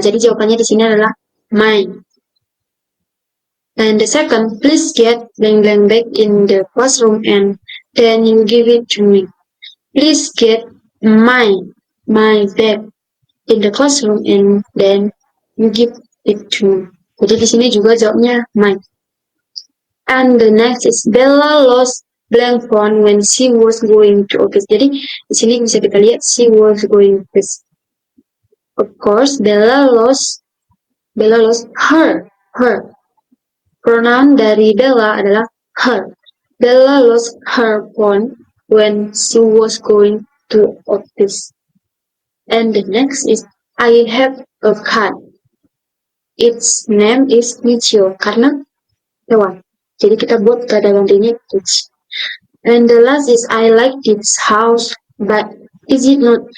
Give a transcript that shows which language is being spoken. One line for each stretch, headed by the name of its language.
Indonesian: Jadi jawabannya di sini adalah mine.
English: And the second, please get blank back in the classroom and then you give it to me. Please get my bag in the classroom and then you give it to me.
Indonesian: Jadi di sini juga jawabnya
English: mine. And the next is Bella lost blank phone when she was going to office.
Indonesian: Jadi di sini bisa kita lihat
English: she was going to office. Of course, Bella lost her.
Indonesian: Pronoun dari Bella adalah her.
English: Bella lost her phone when she was going to office. And the next is I have a cat. Its name is Michio
Indonesian: karena hewan. Jadi kita buat kata gantinya
English: it's. And the last is I like this house, but is it not?